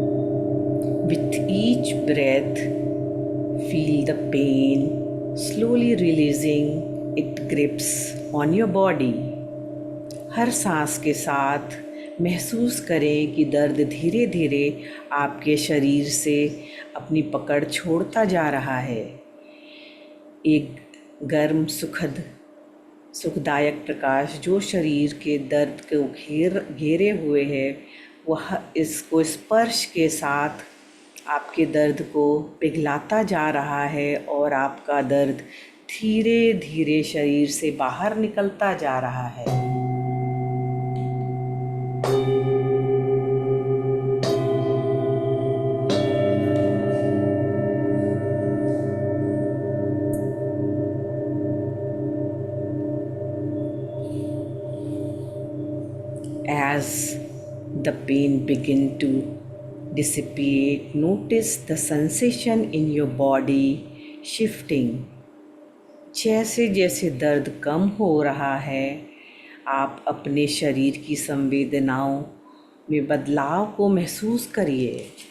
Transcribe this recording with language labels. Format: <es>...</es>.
<en>With each breath, feel the pain slowly releasing its grips on your body.</en> <hi>हर सांस के साथ महसूस करें कि दर्द धीरे धीरे आपके शरीर से अपनी पकड़ छोड़ता जा रहा है। एक गर्म सुखदायक प्रकाश जो शरीर के दर्द को घेरे हुए है वह इसको स्पर्श के साथ आपके दर्द को पिघलाता जा रहा है, और आपका दर्द धीरे धीरे शरीर से बाहर निकलता जा रहा है।</hi> <en>As the pain begin to dissipate, notice the sensation in your body shifting.</en> <hi>जैसे जैसे दर्द कम हो रहा है आप अपने शरीर की संवेदनाओं में बदलाव को महसूस करिए।</hi>